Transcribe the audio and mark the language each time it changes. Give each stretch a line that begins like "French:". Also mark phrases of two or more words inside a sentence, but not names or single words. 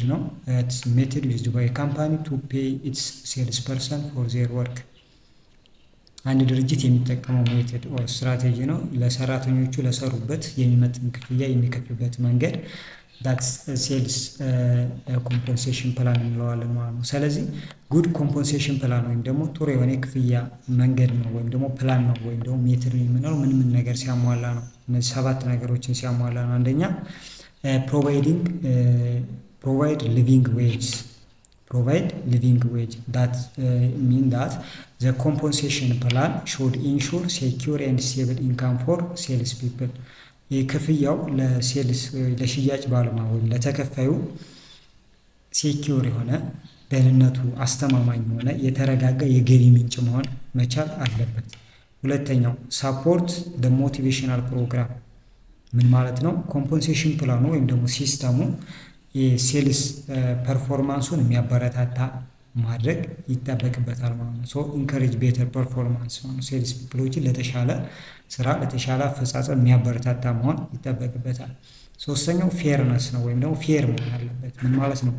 Amharic: ነው።
English: method used by company to pay its sales person for their work።
Amharic: አንድ ድርጅት የሚጠቀመው ሜትድ ኦር ስትራቴጂ ነው። ለሰራተኞቹ ለሰሩበት የሚመጥን ክፍያ የሚከፍልበት መንገድ
English: that's sales compensation plan
Amharic: እንለዋለን ማለት ነው። ስለዚህ
English: good compensation plan
Amharic: ወይም ደግሞ ጥሩ የሆነ ክፍያ መንገድ ነው ወይም ደግሞ ፕላን ነው ወይም ደግሞ ሜትድ ነው የምንለው ምን ነገር ሲያሟላ ነው? እነዚህ 7 ነገሮችን ሲያሟላ ነው። አንደኛ
English: provide living wages provide living wage. That mean that the compensation plan should ensure secure and stable income for sales people.
Amharic: የክፍያው ለሽያጭ ባለሙያ ወይም ለተከፋዩ ሴኪዩር የሆነ ደህንነቱ አስተማማኝ የሆነ የተረጋጋ የገቢ ምንጭ መሆን መቻል አለበት። ሁለተኛው
English: support the motivational program
Amharic: ምን ማለት ነው? ኮምፖንሴሽን ፕላኑ ወይም ደግሞ ሲስተሙ የሴልስ ፐርፎርማንሱን የሚያበረታታ ማድረግ ይጠበቅበታል ማለት ነው።
English: encourage better performance
Amharic: ማለት ሴልስ ፒፕሎችን ለተሻለ ስራ ለተሻለ አፈጻጸም የሚያበረታታ መሆን ይጠበቅበታል። ሶስተኛው ፌርነስ ነው ወይም ደግሞ ፌር መሆን አለበት። ምን ማለት ነው?